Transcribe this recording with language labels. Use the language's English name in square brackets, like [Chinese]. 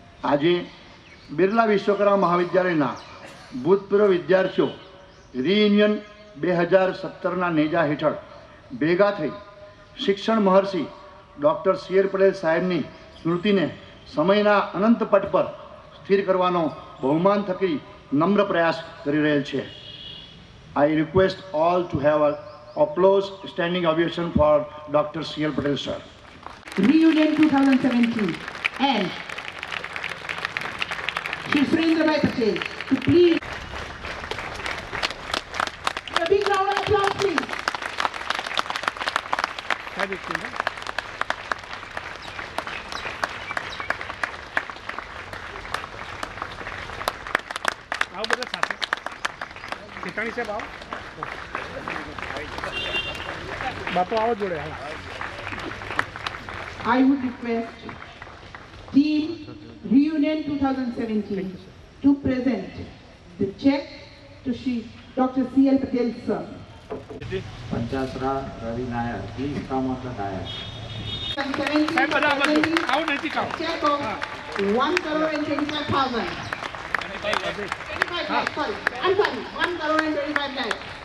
[Gujarati] આજે બિરલા વિશ્વકર્મા મહાવિદ્યાલયના ભૂતપૂર્વ વિદ્યાર્થીઓ રિયુનિયન 2017ના નેજા હેઠળ ભેગા થઈ શિક્ષણ મહર્ષિ ડૉક્ટર CL પટેલ સાહેબની સ્મૃતિને સમયના અનંત પટ પર સ્થિર કરવાનો બહુમાન થકી નમ્ર પ્રયાસ કરી રહેલ છે. [English] I request all to have an applause, standing ovation for Dr. CL Patel sir. Reunion 2017 and Shri Surendrabhai Patel to please. A big round of applause, please. [Gujarati] આવો બધા સાથે ઠેકાણી સાહેબ આવો, બાપુ આવો જોડે. [English] I would request Team Reunion 2017 to present the check to Shri Dr. CL Patel sir. Panchasara Ravi Nair, please come on the dais. [Gujarati] સાહેબ બધા આવો, આવો નજીક આવો. [English] Check of 1,25,000. 25 lakhs, sorry. I'm sorry, 1,25 lakhs.